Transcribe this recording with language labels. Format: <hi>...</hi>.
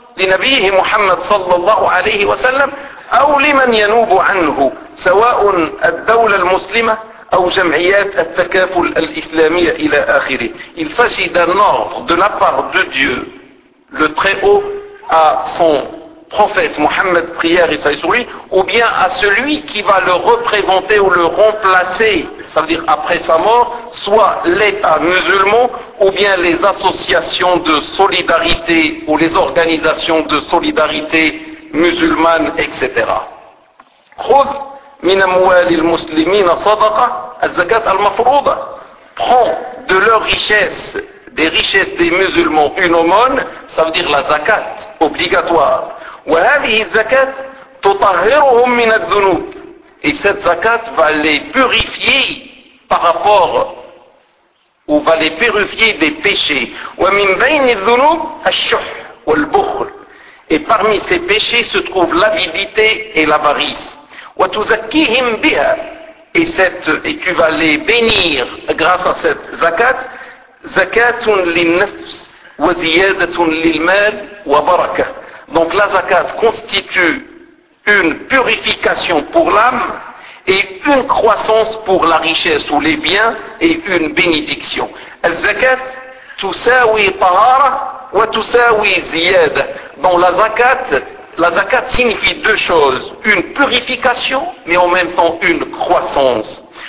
<ar>لنبيه محمد صلى الله عليه وسلم او لمن ينوب عنه، سواء الدولة المسلمة او جمعيات التكافل الاسلامية الى اخره.</ar> <fr>Il s'agit d'un ordre de la part de Dieu, le Très-Haut, à son prophète Mohammed, prière et salut, ou bien à celui qui va le représenter ou le remplacer, ça veut dire après sa mort, soit l'État musulman ou bien les associations de solidarité ou les organisations de solidarité musulmane, etc.</fr> <ar>خذ من أموال المسلمين صدقة الزكاة المفروضة.</ar> <fr>Prends de leur richesse, des richesses des musulmans, une aumône, ça veut dire la zakat obligatoire.</fr> <ar>وهذه الزكاة تطهرهم من الذنوب.</ar> <fr>Et cette zakat va les purifier par rapport, ou va les purifier des péchés.</fr> <ar>ومن بين الذنوب الشح والبخل.</ar> <fr>Et parmi ces péchés se trouvent l'avidité et l'avarice.</fr> <ar>وتزكيهم بها.</ar> <fr>Et cette, et tu vas les bénir grâce à cette zakat.</fr> <ar>زكاة للنفس وزيادة للمال وبركة.</ar> <fr>Donc la zakat constitue une purification pour l'âme et une croissance pour la richesse ou les biens et une bénédiction.</fr> <ar>La zakat tusawi tahara wa tusawi ziyada.</ar> <fr>Donc la zakat signifie deux choses, une purification mais en même temps une croissance.</fr>